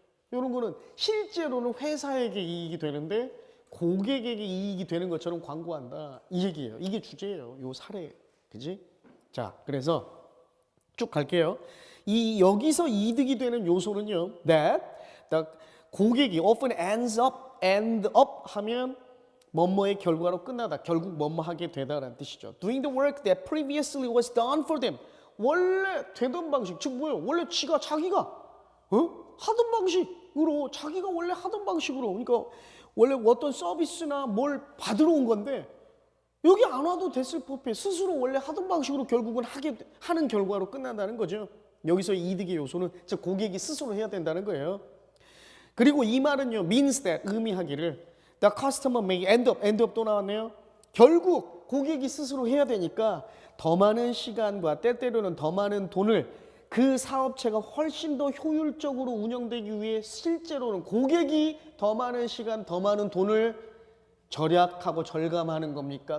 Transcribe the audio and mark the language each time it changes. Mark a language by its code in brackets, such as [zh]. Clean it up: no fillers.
[ko] 이런 거는 실제로는 회사에게 이익이 되는데 고객에게 이익이 되는 것처럼 광고한다 이 얘기예요. 이게 주제예요. 요 사례 그지? 자 그래서 쭉 갈게요. 여기서 이득이 되는 요소는요. that 고객이 [en] often end up [ko] 하면 뭐뭐의 결과로 끝나다. 결국 뭐뭐 하게 되다라는 뜻이죠. [en] Doing the work that previously was done for them. [ko] 원래 되던 방식, 즉 뭐예요? 원래 자기가 하던 방식 방식으로 자기가 원래 하던 방식으로 그러니까 원래 어떤 서비스나 뭘 받으러 온 건데 여기 안 와도 됐을 법해. 스스로 원래 하던 방식으로 결국은 하는 결과로 끝난다는 거죠. 여기서 이득의 요소는 즉 고객이 스스로 해야 된다는 거예요. 그리고 이 말은요, [en] means that [ko] 의미하기를 [en] the customer may end up [ko] 또 나왔네요. 결국 고객이 스스로 해야 되니까 더 많은 시간과 때때로는 더 많은 돈을 그 사업체가 훨씬 더 효율적으로 운영되기 위해 실제로는 고객이 더 많은 시간, 더 많은 돈을 절약하고 절감하는 겁니까?